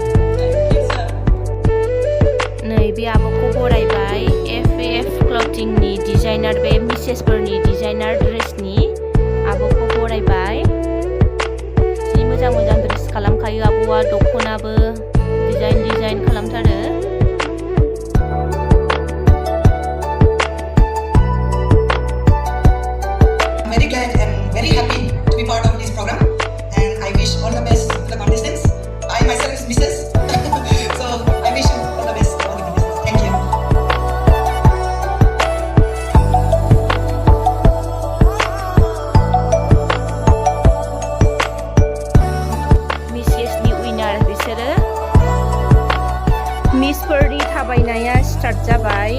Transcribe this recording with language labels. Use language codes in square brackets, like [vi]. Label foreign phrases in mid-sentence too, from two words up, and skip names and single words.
[brx] नै बे आब'खौ बरायबाय FF क्लथिंनि डिजाइनार बे मिसेसफोरनि डिजाइनार ड्रेसनि आब'खौ बरायबाय। जि मोजां ड्रेस खालामखायो आब'आ दख'नाबो डिजाइन खालामथारो। [en] I'm very glad and very happy to be part of this program, and I wish all the best to the contestants. I myself is Mrs. So I wish you all the best to all the contestants. Thank you. [brx] मिसेसनि उइनार बिसोरो। मिसफोरनि थाबायनाया स्टार्ट जाबाय।